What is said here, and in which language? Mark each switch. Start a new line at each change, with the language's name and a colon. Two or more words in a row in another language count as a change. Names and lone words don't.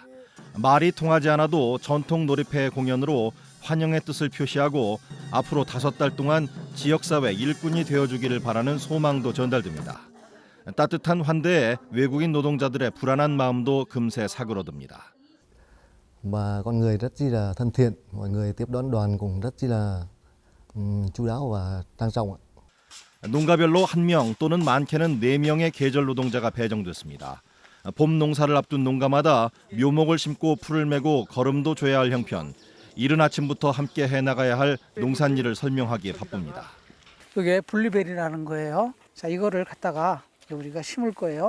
Korean: 말이 통하지 않아도 전통 놀이패 공연으로 환영의 뜻을 표시하고 앞으로 5달 동안 지역사회 일꾼이 되어주기를 바라는 소망도 전달됩니다. 따뜻한 환대에 외국인 노동자들의 불안한 마음도 금세 사그러듭니다.
Vietnamese: Và con người rất chi là thân thiện, mọi người tiếp đón đoàn cũng rất chi là chu đáo và trang trọng.
Korean: 농가별로 1명 또는 많게는 4명의 계절 노동자가 배정됐습니다. 봄 농사를 앞둔 농가마다 묘목을 심고 풀을 메고 거름도 줘야 할 형편, 이른 아침부터 함께 해나가야 할 농산일을 설명하기에 바쁩니다. 이게 분리벨이라는 거예요. 자, 이거를 갖다가 우리가 심을 거예요.